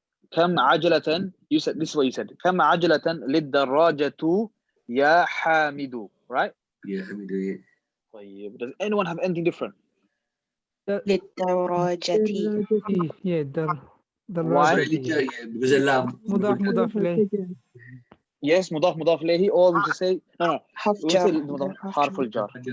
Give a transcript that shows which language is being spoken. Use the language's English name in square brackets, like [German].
[Arabic] كم عجلة, [English] you said, this is what you said. [Arabic] كم عجلة للدراجة يا حامد, right? يا حميد, yeah. طيب. [English] Does anyone have anything different? [Arabic] للدراجة. [English] Yeah, Why? Because [Arabic] مضاف إليه. [English] Yes, مضاف إليه, or we just say no. [Arabic] حرف [English] We say [Arabic] جر. حرف الجر.